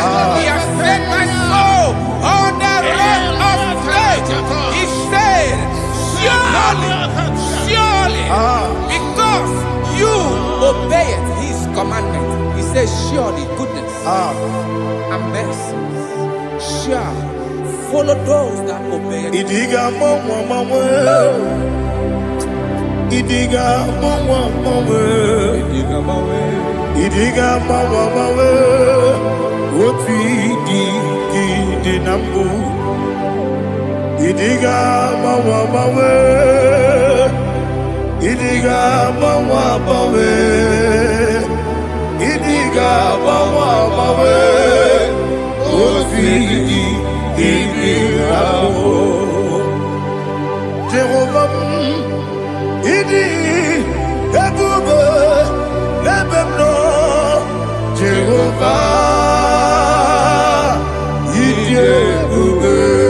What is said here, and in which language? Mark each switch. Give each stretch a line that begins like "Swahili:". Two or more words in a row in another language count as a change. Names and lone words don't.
English: He has set my soul on the rock of faith. He said, surely, because you obeyed His commandment. He says, surely goodness and mercy shall follow those that obey.
Igbo: Idiga mawe oti di nambu. Idiga mawe Idiga mawe Idiga mawe oti di nambu. Jehovah Idi ebube ebemno Jehovah Idi ebube